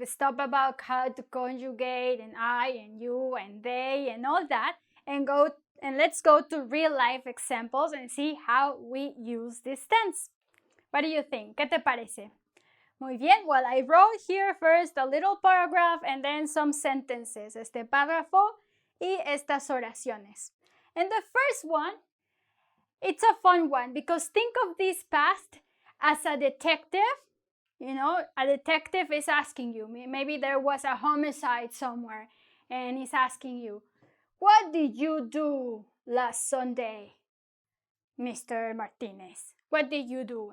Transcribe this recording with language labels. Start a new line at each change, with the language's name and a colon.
English: Stop about how to conjugate and I and you and they and all that, and let's go to real life examples and see how we use this tense. What do you think?
Spanish: ¿Qué te parece? Muy bien.
English: Well, I wrote here first a little paragraph and then some sentences.
Spanish: Este párrafo y estas oraciones.
English: And the first one, it's a fun one because think of this past as a detective. You know, a detective is asking you, maybe there was a homicide somewhere and he's asking you, what did you do last Sunday, Mr. Martinez? What did you do?